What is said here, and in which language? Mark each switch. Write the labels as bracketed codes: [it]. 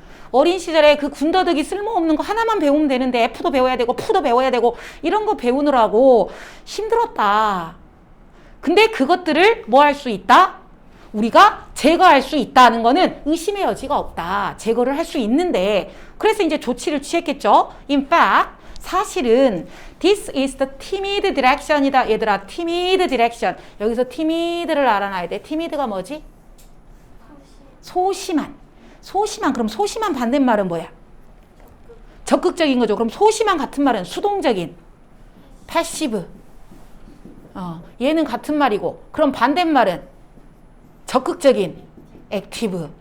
[ko] 어린 시절에 그 군더더기 쓸모없는 거 하나만 배우면 되는데 F도 배워야 되고 F도 배워야 되고 이런 거 배우느라고 힘들었다. 근데 그것들을 뭐 할 수 있다? 우리가 제거할 수 있다는 거는 의심의 여지가 없다. 제거를 할 수 있는데 그래서 이제 조치를 취했겠죠. [en] In fact, [ko] 사실은 [en] this is the timid direction이다. [ko] 얘들아, [en] timid direction. [ko] 여기서 timid를 알아놔야 돼. timid가 뭐지? 소심한. 그럼 소심한 반대말은 뭐야? 적극적인 거죠. 그럼 소심한 같은 말은 수동적인. [en] passive. [ko] 얘는 같은 말이고 그럼 반대말은 적극적인 active.